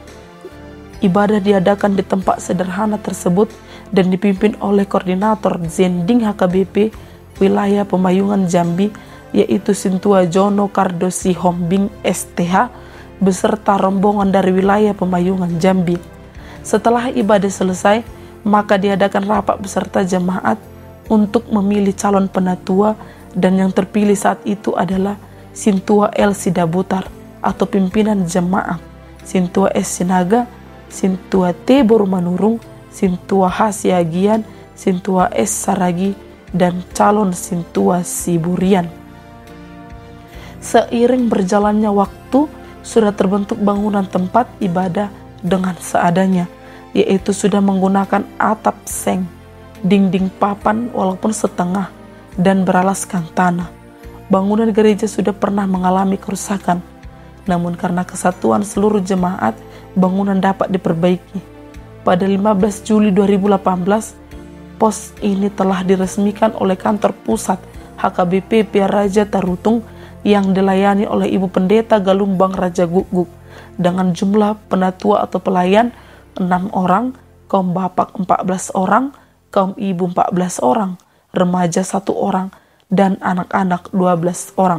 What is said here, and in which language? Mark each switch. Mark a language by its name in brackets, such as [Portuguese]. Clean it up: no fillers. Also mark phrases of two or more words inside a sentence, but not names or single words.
[Indonesian] Ibadah diadakan di tempat sederhana tersebut dan dipimpin oleh koordinator Zending HKBP wilayah Pemayungan Jambi, yaitu Sintua Jono Kardosi Hombing STH beserta rombongan dari wilayah Pemayungan Jambi. Setelah ibadah selesai, maka diadakan rapat beserta jemaat untuk memilih calon penatua, dan yang terpilih saat itu adalah Sintua L. Sidabutar atau pimpinan jemaat, Sintua S. Sinaga, Sintua T. Borumanurung, Sintua H. Siagian, Sintua S. Saragi, dan calon Sintua Siburian. Seiring berjalannya waktu, sudah terbentuk bangunan tempat ibadah dengan seadanya, yaitu sudah menggunakan atap seng, dinding papan walaupun setengah, dan beralaskan tanah. Bangunan gereja sudah pernah mengalami kerusakan, namun karena kesatuan seluruh jemaat, bangunan dapat diperbaiki. Pada 15 Juli 2018, pos ini telah diresmikan oleh kantor pusat HKBP Pearaja Tarutung yang dilayani oleh Ibu Pendeta Galumbang Raja Guguk dengan jumlah penatua atau pelayan 6 orang, kaum bapak 14 orang, kaum ibu 14 orang, remaja 1 orang, dan anak-anak 12 orang.